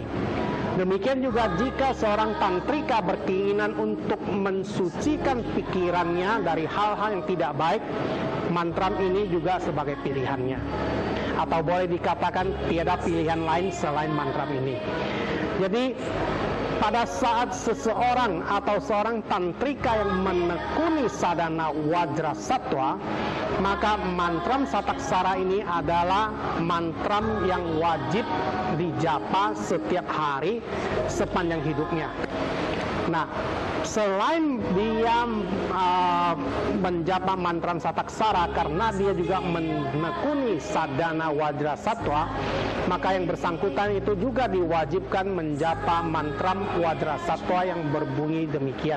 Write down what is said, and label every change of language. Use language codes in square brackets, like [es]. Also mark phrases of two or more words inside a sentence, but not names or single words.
[id] Demikian juga jika seorang tantrika berkeinginan untuk mensucikan pikirannya dari hal-hal yang tidak baik, mantram ini juga sebagai pilihannya. Atau boleh dikatakan tiada pilihan lain selain mantram ini. Jadi pada saat seseorang atau seorang tantrika yang menekuni sadhana Wajra Sattva, maka mantram sataksara ini adalah mantram yang wajib dijapa setiap hari sepanjang hidupnya. Nah, selain dia menjapa mantram sataksara karena dia juga menekuni sadhana Wajra Sattva, maka yang bersangkutan itu juga diwajibkan menjapa mantram Wajra Sattva yang berbunyi demikian.